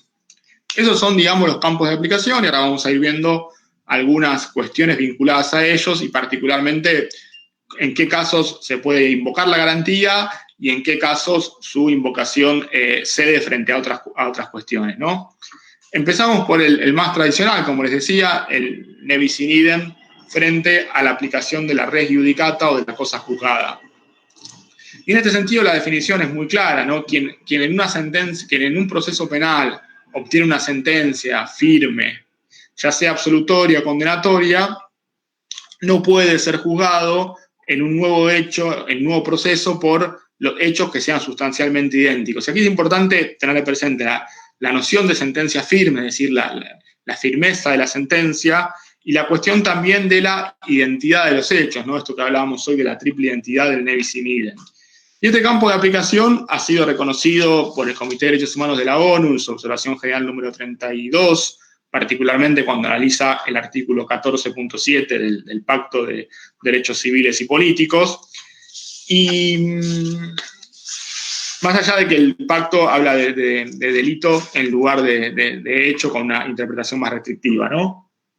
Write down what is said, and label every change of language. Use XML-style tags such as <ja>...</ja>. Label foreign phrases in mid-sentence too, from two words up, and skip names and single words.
<es>Esos son, digamos, los campos de aplicación, y ahora vamos a ir viendo algunas cuestiones vinculadas a ellos y particularmente en qué casos se puede invocar la garantía y en qué casos su invocación cede frente a otras cuestiones, ¿no? Empezamos por el más tradicional, como les decía, el</es> <la>ne bis in idem</la> <es>frente a la aplicación de la</es> <la>res iudicata</la> <es>o de la cosa juzgada. Y en este sentido la definición es muy clara, ¿no? Quien en un proceso penal obtiene una sentencia firme, ya sea absolutoria o condenatoria, no puede ser juzgado en un nuevo proceso por los hechos que sean sustancialmente idénticos. Y aquí es importante tener presente la noción de sentencia firme, es decir, la firmeza de la sentencia, y la cuestión también de la identidad de los hechos, ¿no? Esto que hablábamos hoy de la triple identidad del</es> <la>ne bis in idem.</la> <es>Y este campo de aplicación ha sido reconocido por el Comité de Derechos Humanos de la ONU en su observación general número 32, particularmente cuando analiza el artículo 14.7 del Pacto de Derechos Civiles y Políticos. Y más allá de que el pacto habla de delito en lugar de hecho con una interpretación más restrictiva, ¿no?</es>